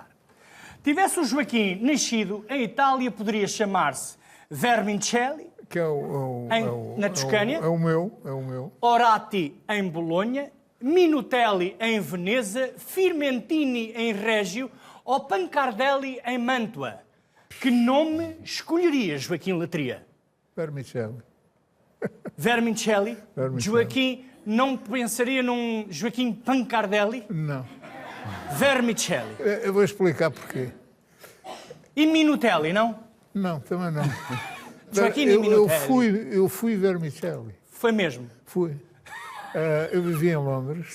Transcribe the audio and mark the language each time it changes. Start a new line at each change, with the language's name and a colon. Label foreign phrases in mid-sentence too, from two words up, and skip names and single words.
Portuguese: Tivesse o Joaquim nascido em Itália, poderia chamar-se Vermicelli, Que na Toscânia. É o meu. Orati em Bolonha, Minutelli em Veneza, Firmentini em Régio ou Pancardelli em Mantua. Que nome escolheria, Joaquim Letria? Vermicelli. Vermicelli? Vermicelli. Joaquim não pensaria num Joaquim Pancardelli? Não. Vermicelli. Eu vou explicar porquê. E Minutelli, não? Não, também não. Joaquim eu Minutelli. fui Vermicelli. Foi mesmo? Fui. Eu vivia em Londres.